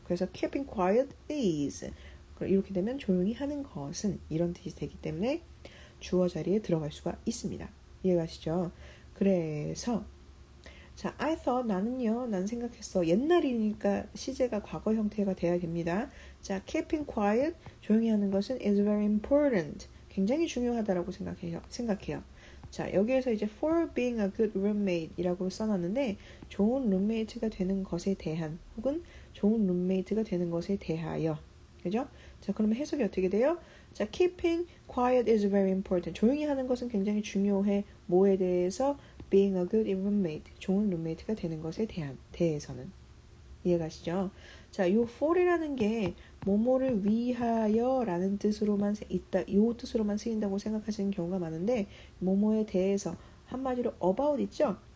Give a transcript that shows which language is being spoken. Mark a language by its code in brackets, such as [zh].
[ko] 그래서 [en] keeping quiet is [ko] 이렇게 되면 조용히 하는 것은 이런 뜻이 되기 때문에 주어 자리에 들어갈 수가 있습니다. 이해가시죠? 그래서 자, [en] I thought [ko] 난 생각했어. 옛날이니까 시제가 과거 형태가 돼야 됩니다. [en] 자, keeping quiet [ko] 조용히 하는 것은 [en] is very important. [ko] 굉장히 중요하다라고 생각해요. 자, 여기에서 이제 [en] for being a good roommate [ko] 이라고 써놨는데 좋은 룸메이트가 되는 것에 대한 혹은 좋은 룸메이트가 되는 것에 대하여 그죠? 자, 그러면 해석이 어떻게 돼요? [en] 자, keeping quiet is very important. [ko] 조용히 하는 것은 굉장히 중요해. 뭐에 대해서? [en] being a good roommate. [ko] 좋은 룸메이트가 되는 것에 대해서는. 이해가시죠? 자, 요 for이라는 게 뭐뭐를 위하여 라는 뜻으로만 요 뜻으로만 쓰인다고 생각하시는 경우가 많은데 뭐뭐에 대해서 한마디로 about 있죠?